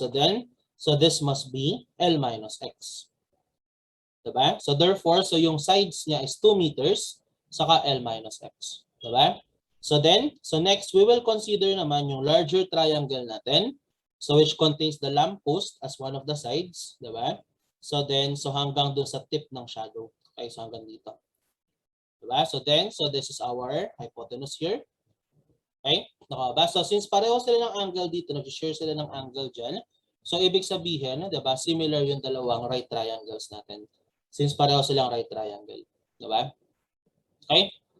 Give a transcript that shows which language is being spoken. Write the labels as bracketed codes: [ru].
[en] So then, so this must be L minus X. Diba? [tl] So therefore, so yung sides niya is 2 meters, saka L minus X. Diba? [en] So then, so next, we will consider [tl] naman yung [en] larger triangle natin, so which contains the lamppost as one of the sides. [tl] Diba? So then, so hanggang doon sa tip ng shadow. Okay, so hanggang dito. Diba? [en] So then, so this is our hypotenuse here. [tl] Okay? Nakaba? So since pareho sila ng angle dito, nag-share sila ng angle dyan, so ibig sabihin, diba, similar yung dalawang right triangles natin. Since pareho silang right triangle. Diba? Okay?